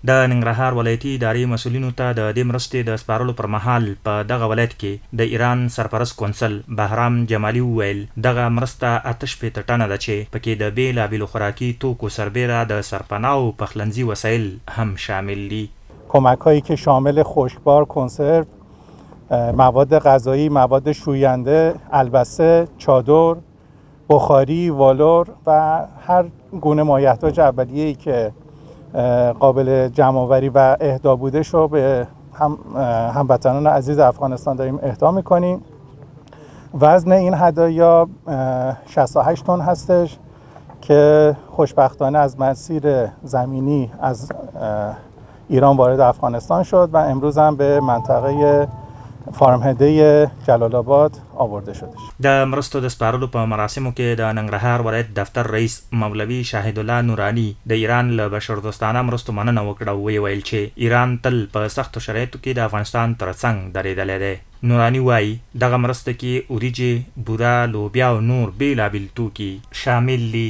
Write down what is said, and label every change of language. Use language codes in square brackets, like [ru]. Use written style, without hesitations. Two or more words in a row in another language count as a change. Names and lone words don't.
[ps] د ننګرهار ولایتي ادارې مسؤلینو ته د دې مرستې د سپارلو پر مهال په دغه ولایت کې د ایران سرپرست کونسل بهرام جمالي وویل دغه مرسته 88 ټنه ده چې پکې د بېلابېلو خوراکي توکو سربیره د سرپناه او پخلنځي وسایل هم شامل دي. [fa] کمک‌هایی که شامل خشکبار، کنسرو، مواد غذایی، مواد شوینده، البسه، چادر، بخاری، والور و هر گونه مایحتاج اولیه‌ای که قابل جمع‌آوری و اهدا بودش رو به هموطنان عزیز افغانستان داریم اهدا می‌کنیم. وزن این هدایا 68 تن هستش که خوشبختانه از مسیر زمینی از ایران وارد افغانستان شد و امروز هم به منطقه فارمهده جلال آباد آورده شدش. [ps] د مرستو د سپارلو په مراسمو کې د ننګرهار ولایت دفتر رئیس مولوي شاهد الله نورانی د ایران له بشردوستانه مرستو مننه وکړه او ویل چې ایران تل په سختو شرایطو کې د افغانستان ترڅنګ درېدلی دی. نورانی وایي دغه مرسته کې وریجې، بوره، لوبیا او نور بېلابېل توکي شامل دي.